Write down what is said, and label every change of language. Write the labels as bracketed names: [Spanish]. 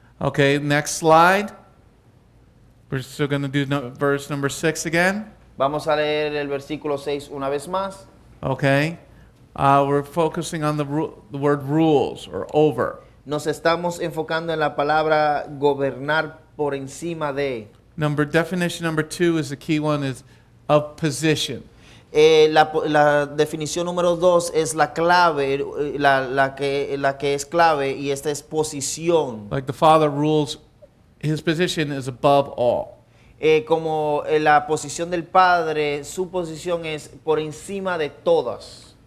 [English] Okay, next slide. We're still going to do verse number 6 again. [Spanish] Vamos a leer el versículo 6 una vez más. [English] Okay? We're focusing on the word rules or over. [Spanish] Nos estamos enfocando en la palabra gobernar por encima de. [English] Definition number 2 is the key one, is of position. [Spanish] La definición número 2 es la clave, la que es clave, y esta es posición. [English] Like the Father rules, his position is above all. [Spanish] Como la posición del Padre, su posición es por encima de todas.